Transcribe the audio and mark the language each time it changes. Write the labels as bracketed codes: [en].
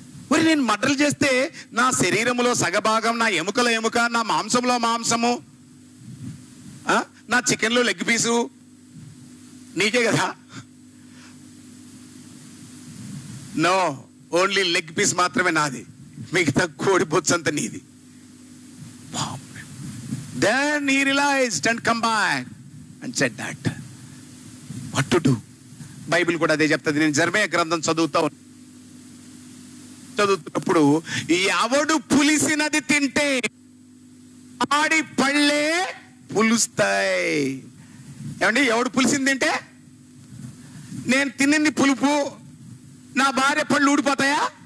[te] మరి నేను మర్డర్లు చేస్తే నా శరీరంలో సగభాగం, నా ఎముకలో ఎముక, నా మాంసంలో మాంసము, నా చికెన్లో లెగ్ పీసు నీకే కదా. [en] no, only leg piece [te] మాత్రమే నాది, మిగతా కోడి బొచ్చంతా నీది. [en] Then he realized and come back and said that what to do. [te] Bible కూడా అదే చెప్తుంది. నేను జెరెమయా గ్రంథం చదువుతున్నప్పుడు, ఎవడు పులిసినది తింటే ఆడి పళ్ళే పులుస్తాయి. ఏమండి, ఎవడు పులిసింది తింటే? నేను తిన్నింది పులుపు, నా భార్య పళ్ళు ఊడిపోతాయా?